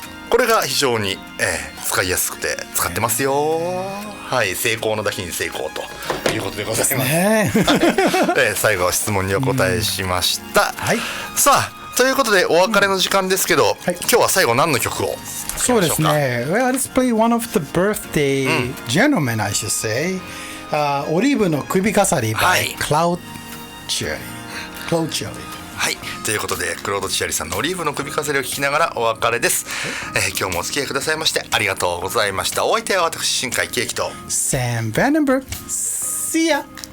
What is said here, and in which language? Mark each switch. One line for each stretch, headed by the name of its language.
Japanese: これが非常に、使いやすくて使ってますよ。はい、成功のだけに成功ということでございます。最後は質問にお答えしました。はい。さあ、ということでお別れの時間ですけど、今日は最後何の曲をそうですね。
English: Well, let's play one of the birthday gentlemen, I should say.
Japanese: オリーブの首飾り by Cloud Cherry。 Cloud Cherry。はい、ということでクロード・チアリさんのオリーブの首飾りを聞きながらお別れです。今日もお付き合いくださいましてありがとうございました。お相手は私新海圭樹と
English: Sam Vandenberg。 See ya。